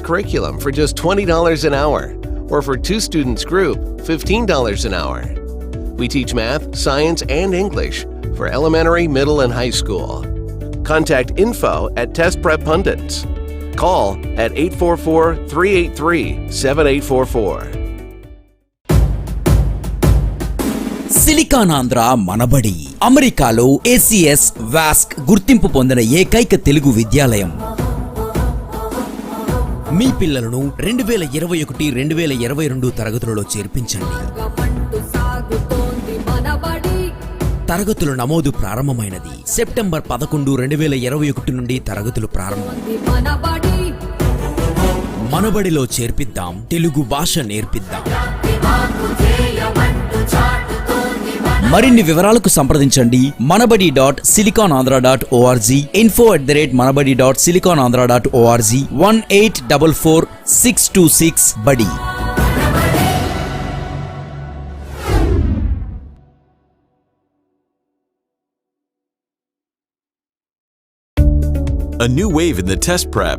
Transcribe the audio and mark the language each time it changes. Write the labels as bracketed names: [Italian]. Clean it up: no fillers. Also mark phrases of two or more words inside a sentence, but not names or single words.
[English] curriculum for just $20 an hour, or for 2 students group, $15 an hour. We teach math, science, and English for elementary, middle, and high school. Contact info at Test Prep Pundits. Call at 844-383-7844. [Telugu] సిలికాన్ ఆంధ్ర మనబడి అమెరికాలో ACS వాస్క్ గుర్తింపు పొందిన ఏకైక తెలుగు విద్యాలయం. మీ పిల్లలను 2021-2022 తరగతులలో చేర్పించండి. తరగతుల నమోదు ప్రారంభమైనది. సెప్టెంబర్ 11, 2021 నుండి తరగతులు ప్రారంభం. మనబడిలో చేర్పిద్దాం, తెలుగు భాష నేర్పిద్దాం. మరిన్ని వివరాలకు సంప్రదించండి manabadi.siliconandhra.org, info@manabadi.siliconandhra.org, 1844-626 బడి. [English] A new wave in the test prep.